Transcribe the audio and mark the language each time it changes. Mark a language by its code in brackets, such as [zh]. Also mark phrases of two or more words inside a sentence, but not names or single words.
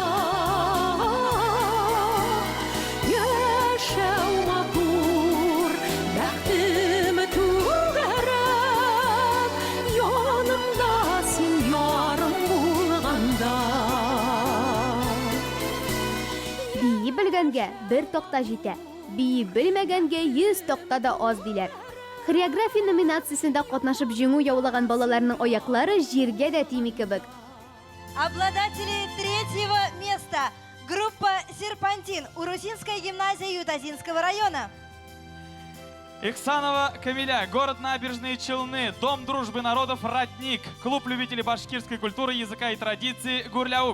[tt] Яшәү матур, бәхтем түгәрәк, янымда син ярым булганда. Бии белгәнгә бер такта җитә. Бии белмәгәнгә 100 такта да аз диләр. Хореография номинациясендә катнашып җиңү яулаган балаларның аяклары җиргә дә тими кебек. [ru] Обладатели третьего места. Группа «Серпантин», Урусинская гимназия Ютазинского района. Ихсанова Камиля, город Набережные Челны, Дом дружбы народов «Родник», клуб любителей башкирской культуры, языка и традиции «Гурляук».